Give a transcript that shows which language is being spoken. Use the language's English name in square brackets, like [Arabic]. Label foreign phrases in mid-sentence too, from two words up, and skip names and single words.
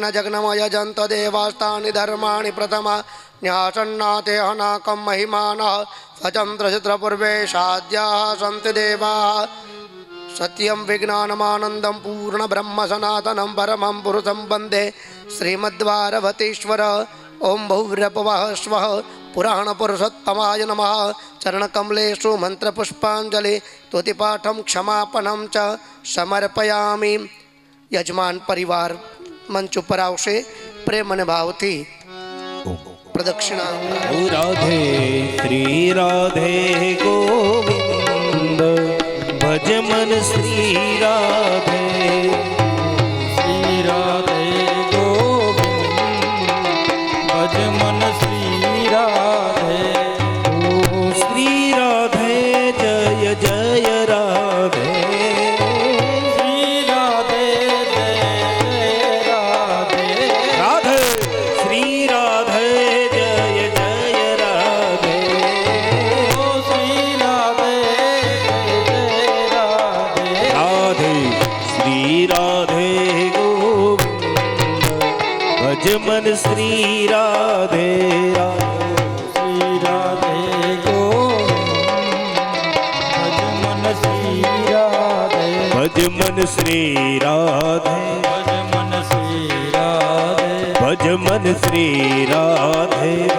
[Sanskrit] जग्नमय जन्त देवास्तानि धर्माणि प्रथम न्यासन्नाथे अनाकं महिमानः स्वचन्द्रचित्रपूर्वे साध्याः सन्ति देवाः सत्यं विज्ञानमानन्दं पूर्ण ब्रह्म सनातनं परमं पुरुषं वन्दे श्रीमद्वारवतीश्वर ओम भूर्भुवः स्वः पुराणपुरुषोत्तमाय नमः चरणकमलेषु मन्त्रपुष्पाञ्जलि स्तुतिपाठं क्षमापणं च समर्पयामि। [Gujarati] યજમાન પરિવાર મંચ પર આવશે प्रेम અને ભાવથી પ્રદક્ષિણા [Hindi] राधे श्री राधे गोविंद भज मन श्री राधे गोविंद भज मन श्री राधे श्री राधे जय जय राधे राधे श्री राधे जय जय राधे राधे श्री राधे गोविंद भज मन श्री राधे भज मन श्री राधे भज मन श्री राधे